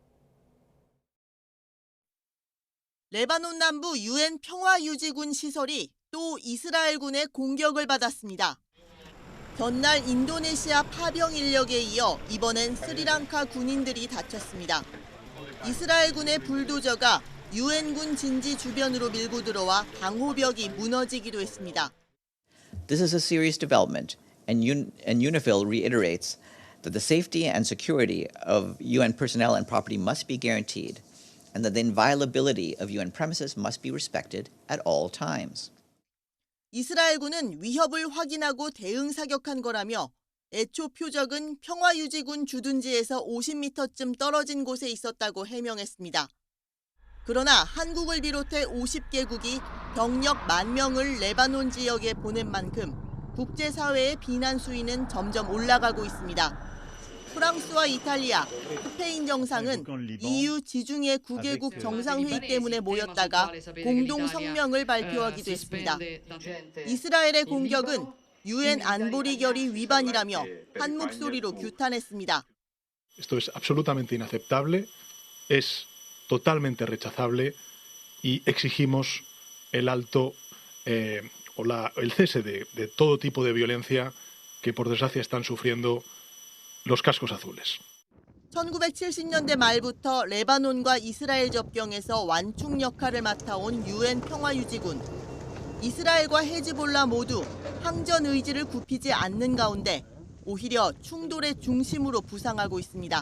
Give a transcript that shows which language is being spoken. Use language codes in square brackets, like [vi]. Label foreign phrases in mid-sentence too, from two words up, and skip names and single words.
[ko] 레바논 남부 유엔 평화유지군 시설이 또 이스라엘군의 공격을 받았습니다. 전날 인도네시아 파병 인력에 이어 이번엔 스리랑카 군인들이 다쳤습니다. 이스라엘군의 불도저가 유엔군 진지 주변으로 밀고 들어와 방호벽이 무너지기도 했습니다. [en] This is a serious development, and UNIFIL reiterates that the safety and security of UN personnel and property must be guaranteed, and that the inviolability of UN premises must be respected at all times. [ko] 이스라엘군은 위협을 확인하고 대응 사격한 거라며 애초 표적은 평화유지군 주둔지에서 50m쯤 떨어진 곳에 있었다고 해명했습니다. 그러나 한국을 비롯해 50개국이 병력 10,000명을 레바논 지역에 보낸 만큼 국제사회의 비난 수위는 점점 올라가고 있습니다. 프랑스와 이탈리아, 스페인 정상은 EU 지중해 9개국 정상회의 때문에 모였다가 공동 성명을 발표하기도 했습니다. 이스라엘의 공격은 유엔 안보리 결의 위반이라며 한 목소리로 규탄했습니다. [es] Esto es absolutamente inaceptable, es totalmente rechazable y exigimos el alto o el cese de todo tipo de violencia que por desgracia están sufriendo los cascos azules. [ko] 1970년대 말부터 레바논과 이스라엘 접경에서 완충 역할을 맡아온 유엔 평화유지군. 이스라엘과 헤즈볼라 모두 항전 의지를 굽히지 않는 가운데 오히려 충돌의 중심으로 부상하고 있습니다.